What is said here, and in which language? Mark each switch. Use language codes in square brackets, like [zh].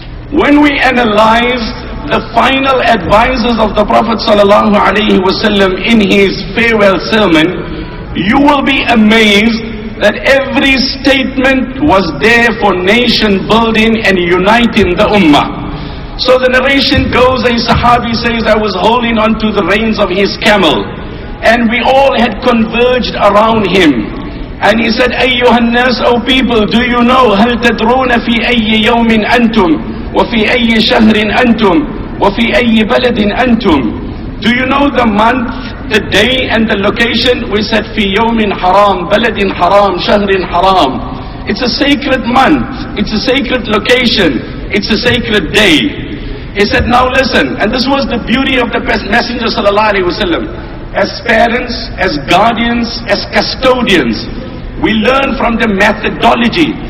[en] When we analyze the final advices of the Prophet ﷺ in his farewell sermon, you will be amazed that every statement was there for nation building and uniting the ummah. So the narration goes, a Sahabi says, I was holding on to the reins of his camel, and we all had converged around him. And he said, Ayyuhan nas, O people, do you know, [ar] هل تدرون في أي يوم أنتم وفي أي شهر أنتم وفي أي بلد أنتم? [en] Do you know the month, the day and the location? We said, [ar] في يوم حرام, بلد حرام, شهر حرام. [en] It's a sacred month, it's a sacred location, it's a sacred day. He said, now listen, and this was the beauty of the Messenger sallallahu alaihi wasallam. As parents, as guardians, as custodians, we learn from the methodology.